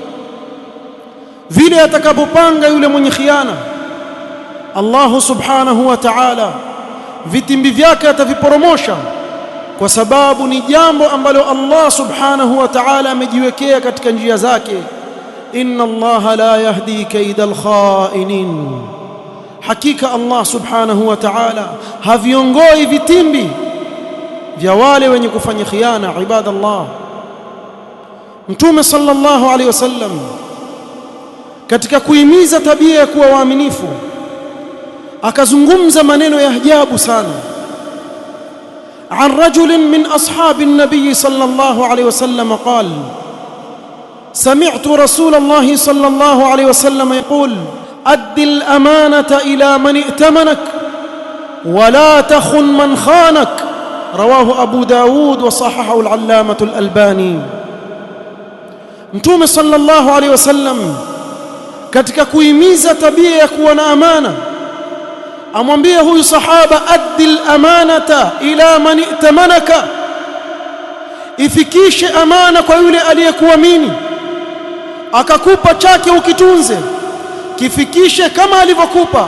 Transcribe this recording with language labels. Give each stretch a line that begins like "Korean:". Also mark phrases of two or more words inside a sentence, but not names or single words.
Swahili: Vile atakapopanga yule mwenye khiana, Allah
Arabic: سبحانه وتعالى
Swahili: vitimbi vyake ataviporomosha, kwa sababu ni jambo ambalo Allah
Arabic: سبحانه وتعالى
Swahili: amejiwekea katika njia zake,
Arabic: إن الله لا يهدي كيد الخائنين,
Swahili: hakika Allah
Arabic: سبحانه وتعالى
Swahili: haviongoi vitimbi vya wale wenye kufanya khiana. Ibadallah, Mtume
Arabic: صلى الله عليه وسلم
Swahili: katika kuhimiza tabia ya kuwa waaminifu akazungumza maneno ya ajabu sana.
Arabic: عن رجل من أصحاب النبي صلى الله عليه وسلم قال: سمعت رسول الله صلى الله عليه وسلم يقول: أد الأمانة إلى من ائتمنك ولا تخن من خانك. رواه أبو داود وصححه العلامة الألباني.
Swahili: Mtume
Arabic: صلى الله عليه وسلم
Swahili: katika kuhimiza tabia ya kuwa na amana amwambia huyu sahaba,
Arabic: أد الأمانة إلى من ائتمنك,
Swahili: ifikishe amana kwa yule aliyekuamini akakupa chake ukitunze, kifikishe kama alivyokupa.